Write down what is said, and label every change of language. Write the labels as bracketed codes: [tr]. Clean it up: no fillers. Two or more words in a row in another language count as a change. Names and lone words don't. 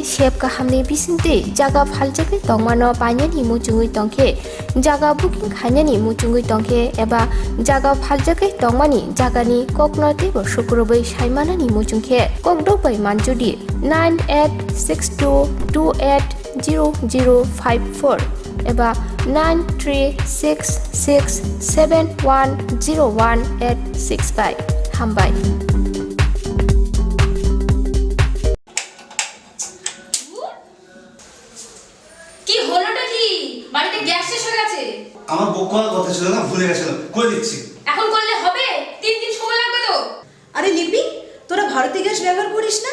[trp] Shep Kahamne Bisinte Jaga Phaljake Tongmano Panyani Muchungui Tongke Jaga Booking Khanyani Muchungui Tongke Eba Jaga Phaljake Tongmani Jagani Koknote Bo Shukrobai Shaimanani Muchungke Kokdo by Manjudi 9862280054 Eba 9366710185 Hambai [bn] কি হলোটা কি বাড়িতে গ্যাস শেষ হয়ে গেছে আমার বুক করার কথা ছিল না ভুলে গেছিলাম করে দিচ্ছি এখন করলে হবে 3 দিন সময় লাগবে তো আরে লিপি তোরা ভারতী গ্যাস ব্যবহার করিস না